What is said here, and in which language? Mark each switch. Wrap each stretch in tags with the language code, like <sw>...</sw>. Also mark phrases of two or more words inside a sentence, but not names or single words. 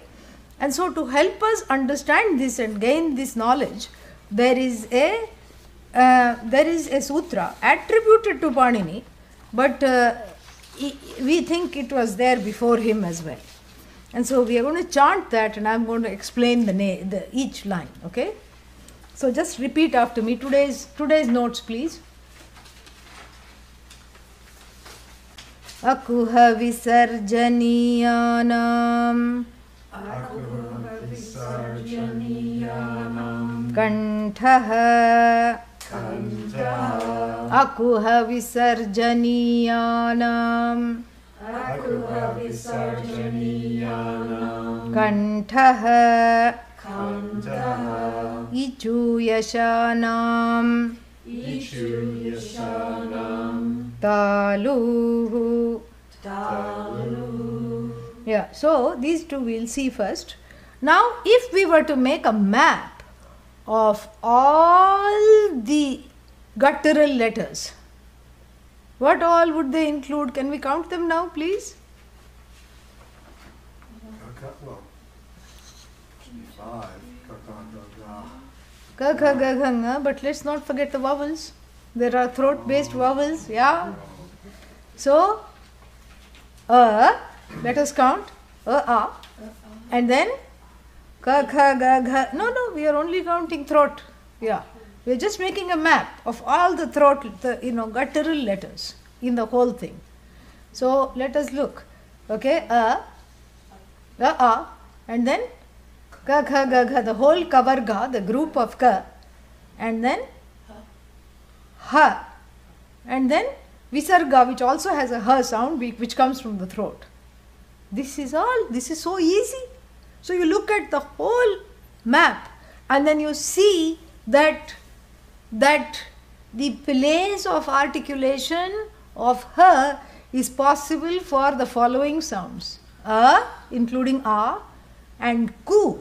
<en>And so to help us understand this and gain this knowledge, there is a sutra attributed to Panini, but we think it was there before him as well. And so we are going to chant that, and I am going to explain each line. Okay? So just repeat after me today's notes, please.</en> <sa>Akuha visarjaniyanam kanthah akuha visarjaniyanam kanthah ichuyashanam taluhu.</sa> <en>Yeah, so these two we'll see first. Now, if we were to make a map of all the guttural letters, what all would they include? Can we count them now, please? Well, 5.</en> <sa>Ka, kha, ga, gha, nga,</sa> <en>but let's not forget the vowels. There are throat-based vowels, yeah. So, let us count. A, and then ka, kha, ga, gha. No, we are only counting throat. Yeah, we are just making a map of all the throat, guttural letters in the whole thing. So let us look. Okay, a, and then ka, kha, ga, gha, the whole kavarga, the group of ka, and then ha, and then visarga, which also has a ha sound, which comes from the throat. This is so easy. So you look at the whole map, and then you see that the place of articulation of ha is possible for the following sounds: a, including a, and ku.</en>